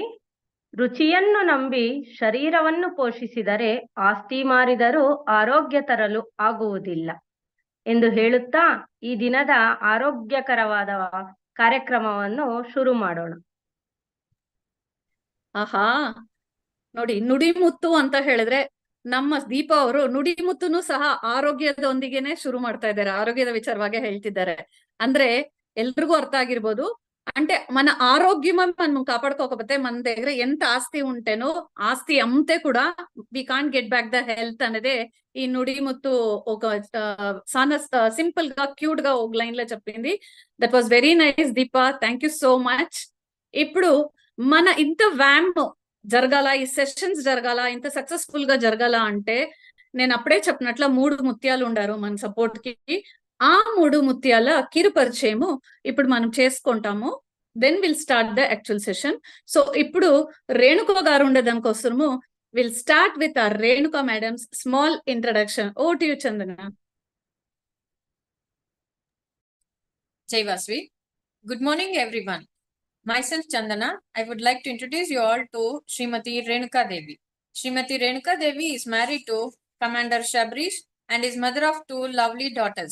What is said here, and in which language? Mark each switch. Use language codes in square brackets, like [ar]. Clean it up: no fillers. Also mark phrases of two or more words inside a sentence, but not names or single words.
[kn] ರುಚಿಯನ್ನು ನಂಬಿ ಶರೀರವನ್ನು ಪೋಷಿಸಿದರೆ ಆಸ್ತಿ ಮಾರಿದರೂ ಆರೋಗ್ಯ ತರಲು ಆಗುವುದಿಲ್ಲ ಎಂದು ಹೇಳುತ್ತಾ ಈ ದಿನದ ಆರೋಗ್ಯಕರವಾದ ಕಾರ್ಯಕ್ರಮವನ್ನು ಶುರು ಮಾಡೋಣ. ಆಹಾ, ನೋಡಿ, ನುಡಿಮುತ್ತು ಅಂತ ಹೇಳಿದ್ರೆ ನಮ್ಮ ದೀಪಾ ಅವರು ನುಡಿಮುತ್ತುನು ಸಹ ಆರೋಗ್ಯದೊಂದಿಗೆನೆ ಶುರು ಮಾಡ್ತಾ ಇದ್ದಾರೆ, ಆರೋಗ್ಯದ ವಿಚಾರವಾಗಿ ಹೇಳ್ತಿದ್ದಾರೆ. ಅಂದ್ರೆ ಎಲ್ರಿಗೂ ಅರ್ಥ ಆಗಿರ್ಬೋದು. [te] అంటే మన ఆరోగ్యం మనం కాపాడుకోకపోతే మన దగ్గర ఎంత ఆస్తి ఉంటేనో ఆస్తి అమ్మితే కూడా [en] we can't get back the health [te] అనేది ఈ నుడిముత్తు ఒక చాలా సింపుల్ గా క్యూట్ గా ఒక లైన్ లో చెప్పింది. [en] that was very nice Deepa, thank you so much. [te] ఇప్పుడు మన ఇంత వ్యామ్ జరగాల, ఈ సెషన్స్ జరగాల, ఇంత సక్సెస్ఫుల్ గా జరగాల అంటే నేను అప్పుడే చెప్పినట్ల 3 ముత్యాలు ఉండారు మన సపోర్ట్ కి. ఆ 3 ముత్యాల కిరు పరిచయము ఇప్పుడు మనం చేసుకుంటాము. [en] then we'll start the actual session. సో [te] ఇప్పుడు రేణుక గారు ఉండడం కోసము [en] will start with our Renuka madam's small introduction. over to you Chandana. Jai Vasvi. Good morning, everyone. Myself Chandana. I would like to introduce you all to Srimati Renuka Devi. Srimati Renuka Devi is married to Commander Shabrish and is mother of 2 lovely daughters.